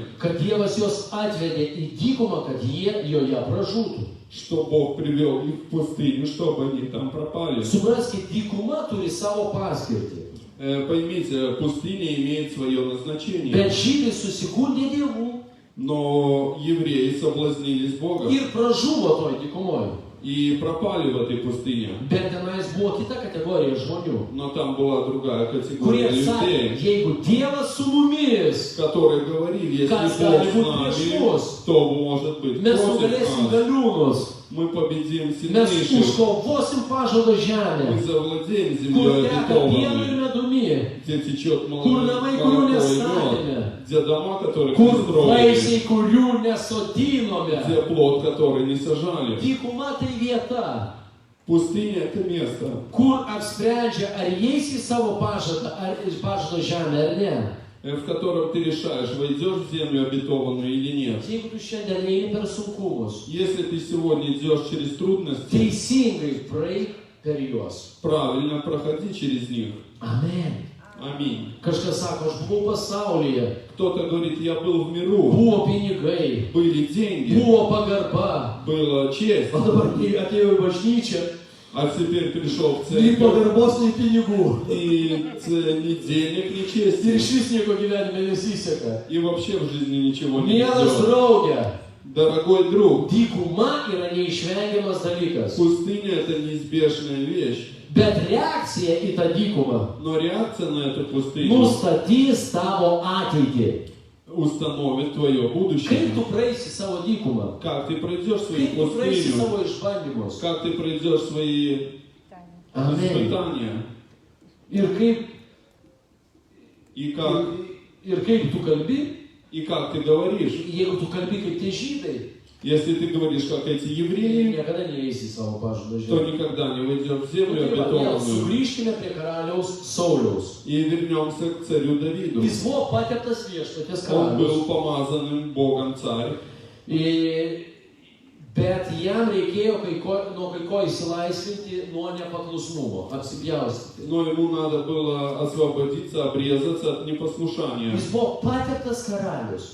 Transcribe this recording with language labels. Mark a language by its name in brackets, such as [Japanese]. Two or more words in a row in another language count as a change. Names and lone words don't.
[Lithuanian] kad Dievas juos atvedė į dykumą, kad jie joje pražūtų. [Russian] что Бог привел их в пустыню, чтобы они там пропали. [Lithuanian] Supraskite, dykuma turi savo paskirtį. [Russian] Поймите, пустыня имеет свое назначение. [Lithuanian] Bet žydai susigundė dievų [Russian] Но евреи соблазнились Богом [Lithuanian] ir pražuvo toj dykumoje. [Russian] и пропали в этой пустыне. [Lithuanian] Bet tenais buvo kita kategorija žmonių, [Russian] Но там была другая [Lithuanian] kurie [Russian] категория [Lithuanian] sakė, [Russian] людей, [Lithuanian] jeigu Dievas su mumis, [Russian] которые говорили, если [Lithuanian] Kas [Russian] Бог [Lithuanian] gali [Russian] с [Lithuanian] būt prieš [Russian] нами, [Lithuanian] mus? [Russian] то может быть [Lithuanian] mes [Russian] против [Lithuanian] nugalėsim [Russian] нас. [Lithuanian] galiūnus, [Russian] Мы победим [Lithuanian] mes [Russian] сильнейших. [Lithuanian] užkovosim pažado [Russian] Мы [Lithuanian] žemę, [Russian] завладеем [Lithuanian] kur [Russian] землей [Lithuanian] teka pienu ir [Russian] обетованной, [Lithuanian] medumi, [Russian] где течет [Lithuanian] kur namai, kurių [Russian] молоко и [Lithuanian] nestatėme, [Russian] мед, где дома, которых [Lithuanian] kur [Russian] не строили, [Lithuanian] vaisiai, kurių nesodinome. [Russian] где плод, который не сажали. [Lithuanian] Dykuma tai vieta, [Russian] Пустыня – это место, [Lithuanian] kur apsprendžia, ar eisi į savo pažadą, ar iš pažado žemę, ar ne. [Russian] в котором ты решаешь, войдешь в землю обетованную или нет. [Lithuanian] Jeigu tu šiandien eini per sunkumus, [Russian] Если ты сегодня идешь через трудности, [Lithuanian] teisingai praeik per juos. [Russian] правильно проходи через них. [Lithuanian] Amen. [Russian] Аминь. [Lithuanian] Kažkas sako, aš buvau pasaulyje, [Russian] Кто-то говорит, я был в миру, [Lithuanian] buvo pinigai, [Russian] были деньги, [Lithuanian] buvo pagarba, [Russian] была честь, [Lithuanian] o dabar kai atėjau į bažnyčią, [Russian] А теперь пришел в Ни церковь, [Lithuanian] пагarbos, ни pinigų. [Russian] ни денег, ни [Lithuanian] Ir [Russian] чести. [Lithuanian] išvis nieko gyvenime nesiseka. [Russian] И вообще в жизни ничего не [Lithuanian] Mielas [Russian] идет. [Lithuanian] draugė, [Russian] Дорогой друг, [Lithuanian] dykuma yra neišvengiamas dalykas. [Russian] пустыня это неизбежная вещь. [Lithuanian] Bet reakcija į tą dykumą [Russian] Но реакция на эту пустыню [Lithuanian] nustatys tavo ateitį. [Russian] установит твое [Lithuanian] Kaip [Russian] будущее. [Lithuanian] tu praeisi savo dykumą? [Russian] Как ты пройдешь свою [Lithuanian] Kaip tu praeisi [Russian] пустыню? [Lithuanian] savo išbandymus? [Russian] Как ты пройдешь свои [Lithuanian] Amen. [Russian] испытания? [Lithuanian] Ir kaip tu kalbi, [Russian] И как ты говоришь? [Lithuanian] jeigu tu kalbi kaip tie žydai, [Russian] Если ты говоришь, как эти [Lithuanian] tai [Russian] евреи, [Lithuanian] niekada neįeisi į savo pažadą [Russian] то [Lithuanian] žemę. [Russian] никогда не войдешь в землю [Lithuanian] Vėl [Russian] обетованную. [Lithuanian] sugrįžkime prie karaliaus Sauliaus. [Russian] И вернемся к царю Давиду. [Lithuanian] Jis buvo pateptas viešpaties [Russian] Он был [Lithuanian] karalius. [Russian] помазанным Богом царь, [Lithuanian] Bet jam reikėjo nuo kai ko įsilaisvinti nuo nepaklusnumo, apsipjaustyti. [Russian] но ему надо было освободиться, обрезаться от непослушания. [Lithuanian] Jis buvo pateptas karalius.